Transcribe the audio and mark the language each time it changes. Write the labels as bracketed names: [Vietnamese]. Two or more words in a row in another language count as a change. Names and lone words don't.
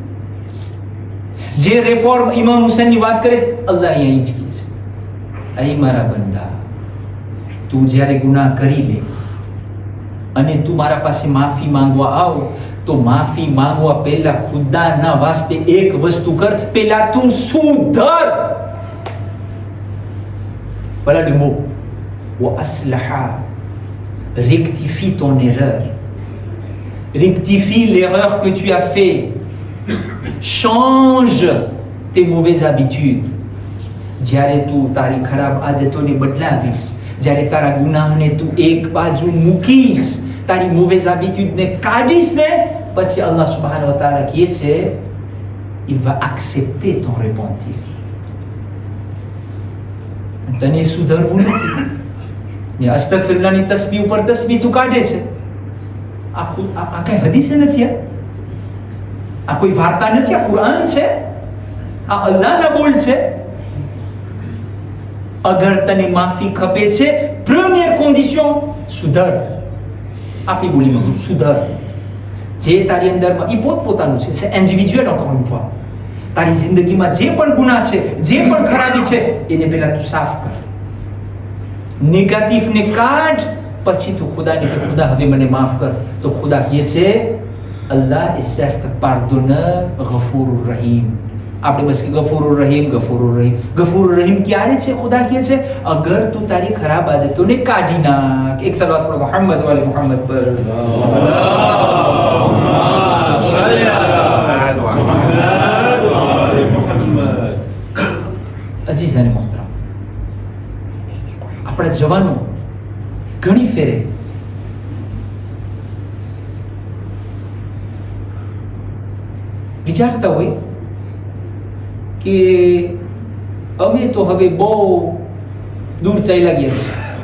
[Gujarati] જે રેફોર્મ ઇમામ હુસેનની વાત કરે છે, અલ્લાહ અહીંયા જ કહે છે, અહીં મારા બંદા, તું જ્યારે ગુનાહ કરી લે અને તું મારા પાસે માફી માંગવા આવ, તો માફી માંગવા પહેલા ખુદાના વાસ્તે એક વસ્તુ કર, પહેલા તું સુધર. [French] Voilà le mot. [Arabic] وأصلح. [French] Rectifie ton erreur. Rectifie l'erreur que tu as fait. Change tes mauvaises habitudes. [Gujarati] જ્યારે તું તારી ખરાબ આદતોને બદલાવીશ, જ્યારે તારા ગુનાહને તું એક બાજુ મૂકીશ, તારી [French] mauvaise habitude [Gujarati] ને કાઢીશ ને, પછી [Arabic] الله سبحانه وتعالى [Gujarati] કહે છે, [French] il va accepter ton repentir. [Gujarati] તને સુધરવું નથી ને અસ્તગફિરુલ્લાહની તસ્બીહ ઉપર તસ્બીહ તું કાઢે છે. આ કઈ હદીસે નથી, આ કોઈ વાર્તા નથી, આ કુરાન છે, આ અલ્લાહના બોલ છે. અગર તને માફી ખપે છે, [French] premier condition [Gujarati] સુધર. આપણી બોલીમાં સુધર. જે તારી અંદરમાં એ પોતપોતાનું છે, [French] c'est individuel encore une fois. [Gujarati] તારી જિંદગીમાં જે પણ ગુનાહ છે, જે પણ ખરાબી છે, એને પહેલા તું સાફ કર, નેગેટિવ ને કાઢ, પછી તું ખુદાને કે ખુદા હવે મને માફ કર. તો ખુદા કહે છે, અલ્લાહ [French] est certes pardonneur, [Arabic] غفور رحيم. [Gujarati] આપણે બસ કે [Arabic] غفور رحيم غفور رحيم. غفور رحيم [Gujarati] ક્યારે છે? ખુદા કહે છે અગર તું તારી ખરાબ આદતોને કાઢી નાખ. એક સલાવત પઢો [Arabic] محمد وآل محمد [Gujarati] પર. અઝીઝ અને મોહતરમ, આપણા જવાનો ઘણી ફેરે વિચારતા હોય કે અમે તો હવે બહુ દૂર ચાલ્યા ગયા છે,